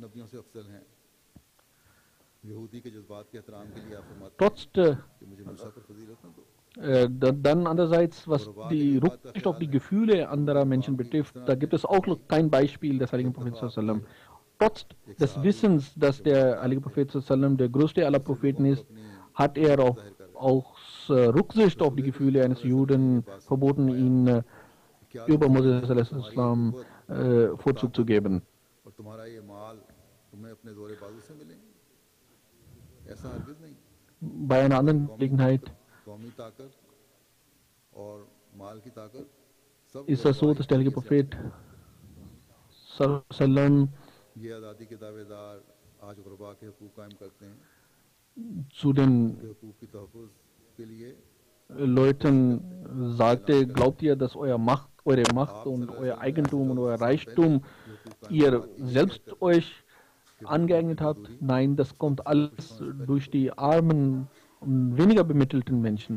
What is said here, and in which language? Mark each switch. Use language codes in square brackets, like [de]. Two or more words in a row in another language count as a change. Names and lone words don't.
[de] Dann andererseits, was die Rücksicht auf die Gefühle anderer Menschen betrifft, da gibt es auch kein Beispiel des heiligen Propheten. Trotz des Wissens, dass der heilige Prophet der größte aller Propheten ist, hat er auch aus Rücksicht auf die Gefühle eines Juden verboten, ihn über Moses Vorzug zu geben. [hi] और तुम्हारा ये माल तुम्हें अपने जोरे बाजू से मिलेंगे, ऐसा हरगिज नहीं। [de] Bei einer anderen Gelegenheit [hi] कौमी ताकत और माल की ताकत सब [de] ist es so, dass der heilige Prophet Sallam [hi] ये आज़ादी के दावेदार आज गुरबा के हुकूक कायम करते हैं, [de] zu den [hi] हुकूक की तहफ़्फ़ुज़ के लिए [de] Leuten sagte, glaubt ihr, dass eure Macht und euer Eigentum und euer Reichtum ihr selbst euch angeeignet habt? Nein, das kommt alles durch die armen und weniger bemittelten Menschen.